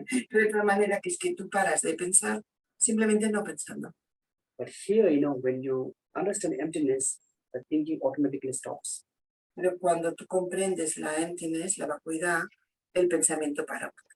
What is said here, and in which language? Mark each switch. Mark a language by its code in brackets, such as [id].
[es] De otra manera que es que tú paras de pensar simplemente no pensando. [en] But here, when you understand emptiness, the thinking automatically stops. [es] Pero cuando tú comprendes la emptiness, la vacuidad, el pensamiento para.